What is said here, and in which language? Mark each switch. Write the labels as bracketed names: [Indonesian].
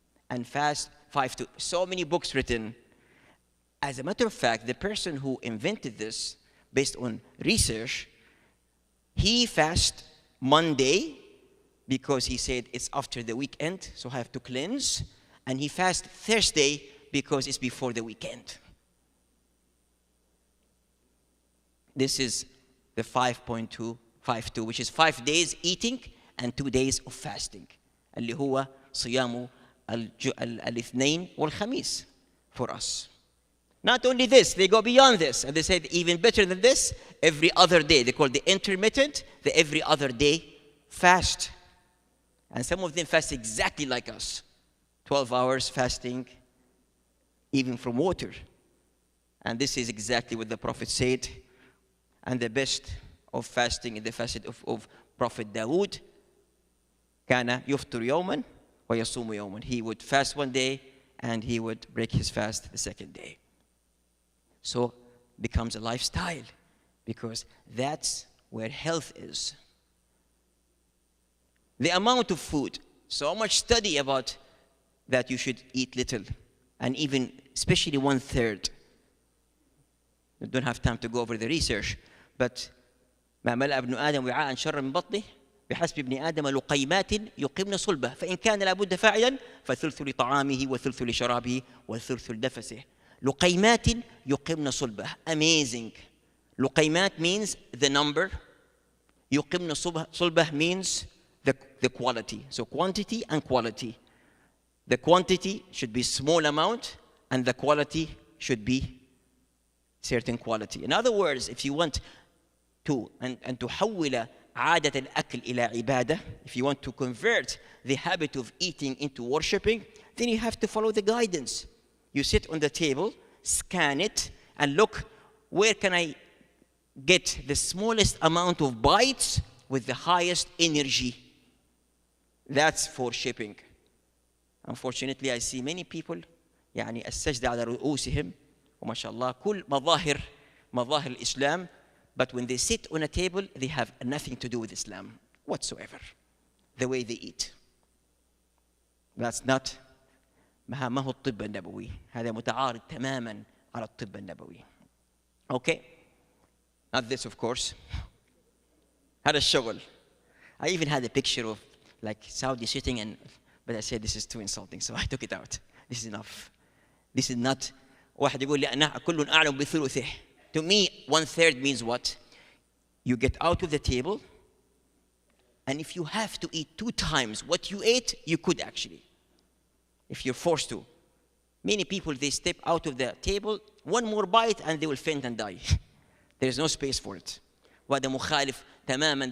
[English] And fast 5-2. So many books written. As a matter of fact, the person who invented this, based on research, he fasted Monday because he said it's after the weekend, so I have to cleanse. And he fasted Thursday because it's before the weekend. This is the 5.2, 5.2, which is 5 days eating and 2 days of fasting. [Arabic] اللي هو صيام الاثنين والخميس [English] for us. Not only this, they go beyond this, and they say even better than this, every other day. They call it the intermittent, the every other day fast. And some of them fast exactly like us. 12 hours fasting, even from water. And this is exactly what the Prophet said. And the best of fasting is the fast of Prophet Dawood. [Arabic] كان يفطر يوما ويصوم يوما. [English] He would fast one day and he would break his fast the second day. So becomes a lifestyle, because that's where health is. The amount of food, so much study about that you should eat little, and even especially 1/3. I don't have time to go over the research, but [Arabic] ما ملأ ابن آدم وعاء شرا من بطنه بحسب ابن آدم لقيمات يقمن صلبه فإن كان لابد فاعلا فثلث لطعامه وثلث لشرابه وثلث لنفسه. لقيمات يقمن صلبه. [English] Amazing. لقيمات means the number. [Arabic] يقمن صلبه [English] means the quality. So quantity and quality. The quantity should be small amount, and the quality should be certain quality. In other words, if you want to [Arabic] أن تحول عادة الأكل إلى عبادة, [English] if you want to convert the habit of eating into worshipping, then you have to follow the guidance. You sit on the table, scan it, and look, where can I get the smallest amount of bites with the highest energy? That's for shipping. Unfortunately, I see many people [Arabic] يعني السجدة على رؤوسهم وما شاء الله كل مظاهر الإسلام, [English] but when they sit on a table, they have nothing to do with Islam whatsoever. The way they eat. That's not [Arabic] ما هو الطب النبوي. هذا متعارض تماما على الطب النبوي. [English] Okay? Not this, of course. [Arabic] هذا الشغل. [English] I even had a picture of like Saudi sitting, but I said this is too insulting, so I took it out. This is enough. This is not. [Arabic] واحد يقول لي أنا كل أعلم بثلثه. [English] To me, 1/3 means what? You get out of the table, and if you have to eat 2 times what you ate, you could actually, if you're forced to. Many people, they step out of the table, 1 more bite, and they will faint and die. There is no space for it. [Arabic] وهذا مخالف تماما.